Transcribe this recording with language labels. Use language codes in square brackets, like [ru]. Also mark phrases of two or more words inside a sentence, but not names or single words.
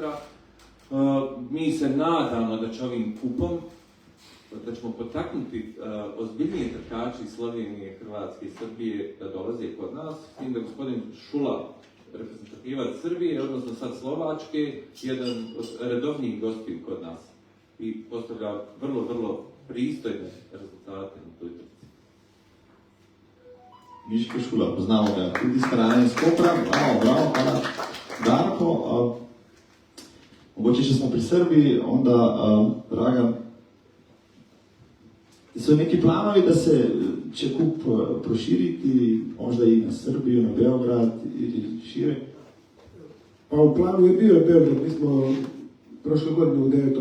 [hr] Mi se nadamo da će ovim kupom, da ćemo potaknuti ozbiljnije trkače iz Slovenije, Hrvatske i Srbije da dolaze kod nas, s tim da gospodin Šula, reprezentativac Srbije, odnosno sad Slovačke, jedan od redovnijih gostiju kod nas i postavlja vrlo pristojne rezultate na toj trci. [sl] Miško Šula, poznamo ga tudi iz Kranja iz Kopra, bravo, hvala Darko. Mogoče še smo pri Srbiji, [hr] onda Dragan, so neki planovi da se će kup proširiti, možda i na Srbiju, na Beograd ili šire? Pa u planu je bio Beograd, mi smo prošle godine u 9.